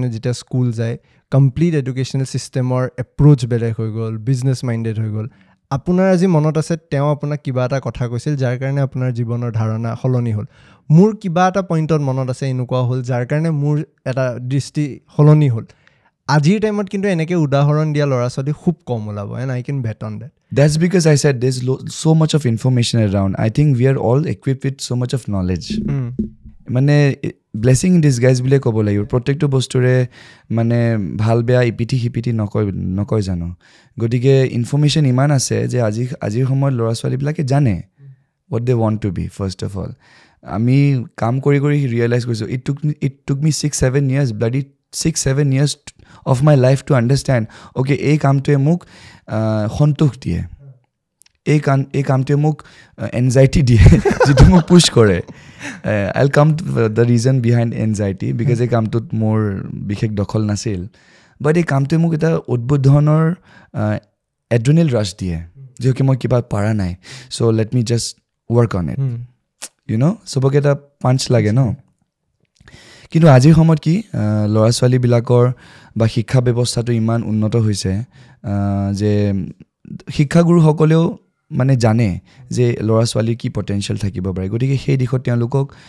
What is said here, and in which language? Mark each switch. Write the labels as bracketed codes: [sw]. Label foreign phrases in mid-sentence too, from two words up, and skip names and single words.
[as] যেতিয়া স্কুল যায় [en] complete educational systemৰ approach [as] বেলেগ হৈ গ'ল [en] business minded [as] হৈ গ'ল আপোনাৰ আজি মনত আছে তেওঁ আপোনাক কিবা এটা কথা কৈছিল যাৰ কাৰণে আপোনাৰ জীৱনৰ ধাৰণা সলনি হ'ল মোৰ কিবা এটা পইণ্টত মনত আছে এনেকুৱা হ'ল যাৰ কাৰণে মোৰ এটা দৃষ্টি সলনি হ'ল আজিৰ টাইমত কিন্তু এনেকৈ উদাহৰণ দিয়া ল'ৰা ছোৱালী খুব কম ওলাব [en] and I can bet on that That's because I said there's so much of information around. I think we are all equipped with so much of knowledge. [as] মানে [en] blessing in disguise [as] বুলিয়ে ক'ব লাগিব প্ৰত্যেকটো বস্তুৰে মানে ভাল বেয়া ইপিঠি সিপিঠি নকয় জানো গতিকে ইনফৰ্মেশ্যন ইমান আছে যে আজিৰ সময়ত ল'ৰা ছোৱালীবিলাকে জানে [en] what they want to be first of all [as] আমি কাম কৰি কৰি ৰিয়েলাইজ কৰিছোঁ [en] it took me 6-7 years bloody 6-7 years of my life to understand okay [as] এই কামটোৱে মোক সন্তোষ দিয়ে এই কামটোৱে মোক এনজাইটি দিয়ে যিটো মোক পুছ কৰে [en] I'll come to the reason behind anxiety because [as] এই কামটোত মোৰ বিশেষ দখল নাছিল বাট এই কামটোৱে মোক এটা অদ্ভুত ধৰণৰ [en] adrenaline rush [as] দিয়ে যিহেতু মই কিবা পাৰা নাই [en] so let me just work on it you know' [as] চবকে এটা পাঞ্চ লাগে ন কিন্তু আজিৰ সময়ত কি ল'ৰা ছোৱালীবিলাকৰ বা শিক্ষা ব্যৱস্থাটো ইমান উন্নত হৈছে যে শিক্ষাগুৰুসকলেও মানে জানে যে ল'ৰা ছোৱালীৰ কি পটেনচিয়েল থাকিব পাৰে গতিকে সেই দিশত তেওঁলোকক